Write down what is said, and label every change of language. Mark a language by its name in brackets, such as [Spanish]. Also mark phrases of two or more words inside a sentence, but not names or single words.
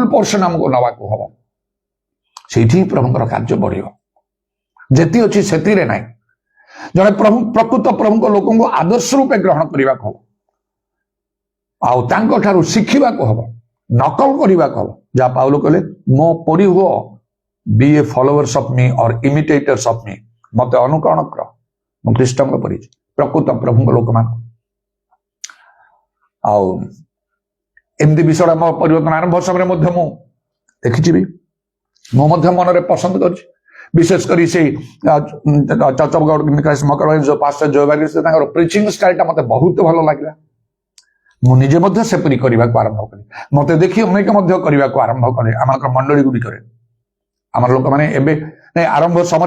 [Odia] ପୋର୍ସନ ଆମକୁ ନେବାକୁ ହବ ସେଇଠି ପ୍ରଭୁଙ୍କର କାର୍ଯ୍ୟ ବଢିବ ଯେତିକି ଅଛି ସେଥିରେ ନାହିଁ ଜଣେ ପ୍ରକୃତ ପ୍ରଭୁଙ୍କ ଲୋକଙ୍କୁ ଆଦର୍ଶ ରୂପେ ଗ୍ରହଣ କରିବାକୁ ହବ ଆଉ ତାଙ୍କ ଠାରୁ ଶିଖିବାକୁ ହବ ନକଲ କରିବାକୁ ହବ ଯାହା ପାଉଲ କହିଲେ ମୋ ପରି ହୁଅ [English] be a followers of me [Odia] or imitators of me ମତେ ଅନୁକରଣ କର ମୁଁ ଖ୍ରୀଷ୍ଟଙ୍କ ପରି ପ୍ରକୃତ ପ୍ରଭୁଙ୍କ ଲୋକମାନଙ୍କୁ ଆଉ ଏମିତି ବିଷୟରେ ମୋ ପରିବର୍ତ୍ତନ ଆରମ୍ଭ ସମୟରେ ମଧ୍ୟ ମୁଁ ଦେଖିଯିବି ମୁଁ ମଧ୍ୟ ମନରେ ପସନ୍ଦ କରିଛି ବିଶେଷ କରି ସେଇ ପାଷ୍ଟର ଜୟବାଗୀ ତାଙ୍କର [English] preaching style-ta [Odia] ମତେ ବହୁତ ଭଲ ଲାଗିଲା ମୁଁ ନିଜେ ମଧ୍ୟ ସେପରି କରିବାକୁ ଆରମ୍ଭ କଲି ମତେ ଦେଖି ଅନେକ ମଧ୍ୟ କରିବାକୁ ଆରମ୍ଭ କଲେ ଆମର ମଣ୍ଡଳୀ ଗୁଡିକରେ ଆମର ଲୋକମାନେ ଏବେ ଆରମ୍ଭ ସମୟରେ